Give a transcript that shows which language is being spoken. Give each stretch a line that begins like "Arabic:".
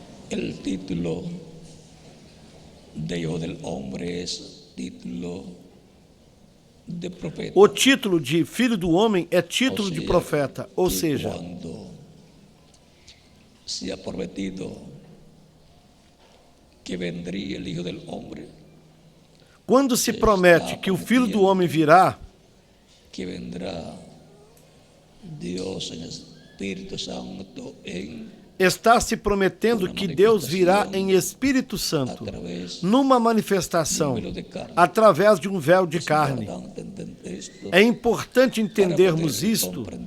Spanish: El título de Hijo del Hombre es título de profeta.
Portuguese: O título de Filho do Homem é título de profeta, ou seja,
Spanish: quando se ha prometido que vendría el Hijo del Hombre,
Portuguese: quando se promete que o Filho do Homem virá,
Spanish: que vendrá Dios en Espíritu Santo
Portuguese: está se prometendo que Deus virá em Espírito Santo, numa manifestação, através de um véu de carne. É importante entendermos isto